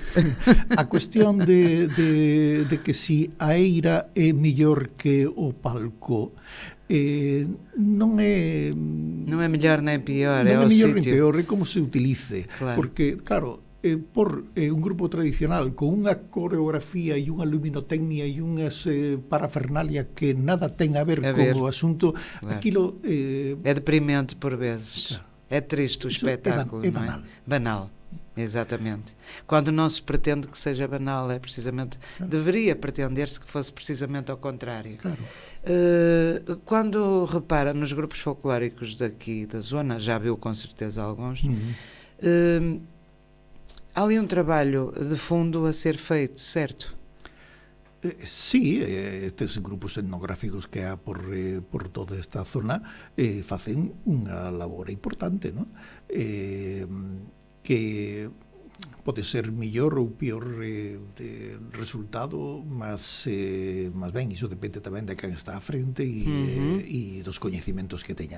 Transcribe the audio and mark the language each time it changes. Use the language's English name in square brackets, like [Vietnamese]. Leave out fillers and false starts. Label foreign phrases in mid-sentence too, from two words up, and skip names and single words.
[Galician] A cuestión de que si a eira é mellor que o palco non é mellor nem pior, non é é o mellor nem sitio. peor, é como se utilice, claro. Porque, claro, por un grupo tradicional con unha coreografía e unha luminotecnia e unhas parafernalia que nada ten a ver con o asunto, claro. [Portuguese] Aquilo é deprimente por vezes, claro. É triste o espetáculo, é banal. Banal, exatamente. Quando não se pretende que seja banal, é precisamente, claro. Deveria pretender-se que fosse precisamente ao contrário. Claro. Quando repara nos grupos folclóricos daqui da zona, já viu com certeza alguns, há ali um trabalho de fundo a ser feito, certo? [Galician] Sí, estes grupos etnográficos que há por toda esta zona facen unha labor importante, ¿no? Que pode ser mellor ou pior de resultado, mas ben, iso depende tamén de quen está á frente e dos coñecimentos que teña.